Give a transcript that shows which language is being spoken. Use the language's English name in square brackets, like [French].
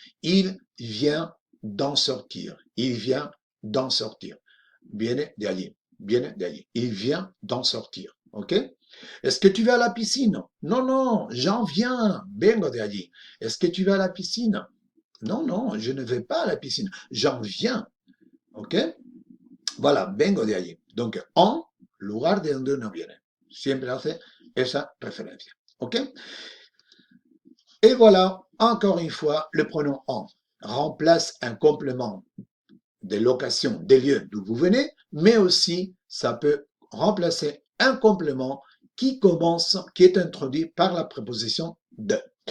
[French] Il vient d'en sortir. Il vient d'en sortir. [Spanish] Viene de allí. Viene de allí. [French] Il vient d'en sortir. OK? Est-ce que tu vas à la piscine? Non, non, j'en viens. [Spanish] Vengo de allí. [French] Est-ce que tu vas à la piscine? Non, non, je ne vais pas à la piscine. J'en viens. ¿Ok? Voilà, [Spanish] vengo de allí. Donc, en lugar de donde uno viene. Siempre hace esa referencia. ¿Ok? [French] Et voilà, encore une fois, le pronom en remplace un complément des locations, des lieux d'où vous venez, mais aussi ça peut remplacer un complément qui commence, qui est introduit par la préposition de.